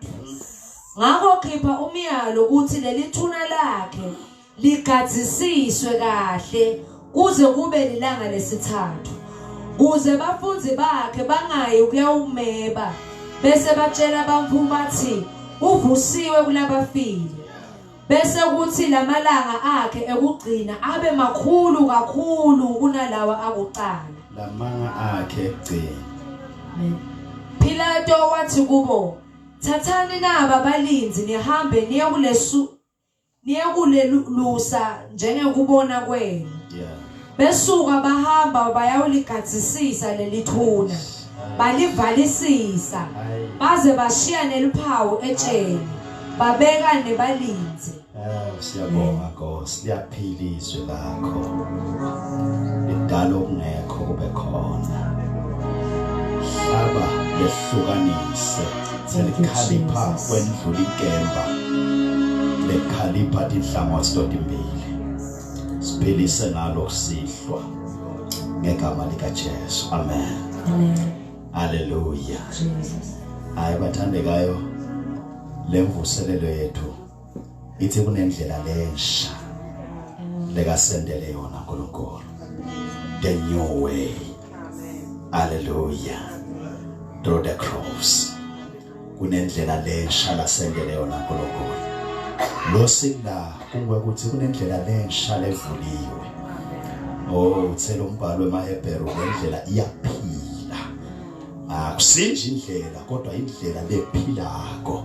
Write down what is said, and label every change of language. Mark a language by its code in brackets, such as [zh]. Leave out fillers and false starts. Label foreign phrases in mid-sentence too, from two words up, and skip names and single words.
[ss] ngakho khipha umyalo ukuthi lelithuna lakhe ligadzisiswe kahle kuze kube lilanga lesithathu kuze bafundzi bakhe bangayi ukuyawumeba bese batshela abamfundi bathi uvusiwe kulabafile bese kuthi lamalanga akhe ekugcina abe makhulu kakhulu kunalawa akuqala lamanga akhe egcina Pilato wathi kubo thathani naba balinzi nihambe niyakulelusa njengekubona kwenu besuka bahamba bayawuligadzisisa lelithuna balivalisisa baze bashiya neliphawu etsheni babeka nebalinzi. Siyabonga Nkosi, liyaphila izwi lakho. Lidala okungekho kube khona. Hlaba lehlukanise, selikhalipha kwendlula ikemba. Lekhalipha tinhlangothi zotimbili. Siphilise ngalo kusihlwa ngegama lika Jesu. Amen. Amen. Hallelujah. Jesus. Hayi bathandekayo, lemvuselelo yethu ithi kunendlela lensha lekasendele yona uNkulunkulu. [en] The new way. Hallelujah. Through the cross. [ss] Kunendlela lensha lasendele yona uNkulunkulu. Lo sila ukuthi kunendlela lensha levuliwe. Uthela umbhalo wemaHebheru lendlela iyaphila. Akusinje indlela kodwa indlela lephilako.